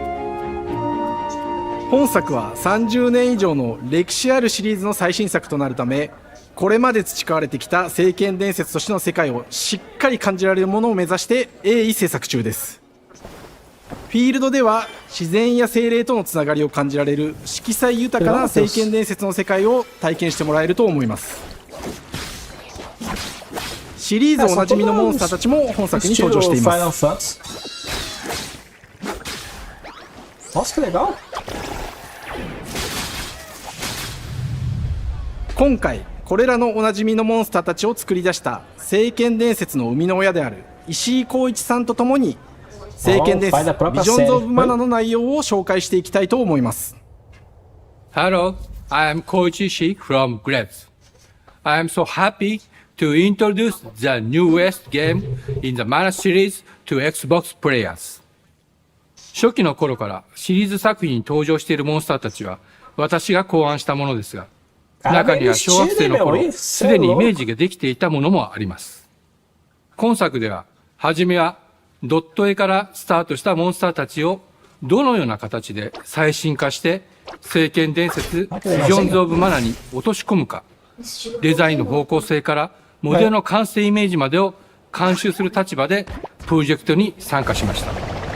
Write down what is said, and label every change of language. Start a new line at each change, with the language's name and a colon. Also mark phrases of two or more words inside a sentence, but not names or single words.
Japanese: 本作は30年以上の歴史あるシリーズの最新作となるため、これまで培われてきた聖剣伝説としての世界をしっかり感じられるものを目指して鋭意制作中です。フィールドでは自然や精霊とのつながりを感じられる色彩豊かな聖剣伝説の世界を体験してもらえると思います。シリーズおなじみのモンスターたちも本作に登場しています。
Portuguese: Nossa, que legal!
Japanese: 今回これらのおなじみのモンスターたちを作り出した聖剣伝説の生みの親である石井浩一さんとともに聖剣伝
Portuguese: pai da
Japanese: 説
Portuguese: própria
Japanese: ビジョンズ・オ
Portuguese: série.
Japanese: ブ・マナの内容を紹介していきたいと思います。
English: Hello, I am Koichi Shi from Grabs. I am so happy to introduce the newest game in the Mana series to Xbox players.
Japanese: 初期の頃からシリーズ作品に登場しているモンスターたちは私が考案したものですが、中には小学生の頃すでにイメージができていたものもあります。今作では、はじめはドット絵からスタートしたモンスターたちをどのような形で最新化して聖剣伝説ビジョンズ・オブ・マナに落とし込むか、デザインの方向性からモデルの完成イメージまでを監修する立場でプロジェクトに参加しました。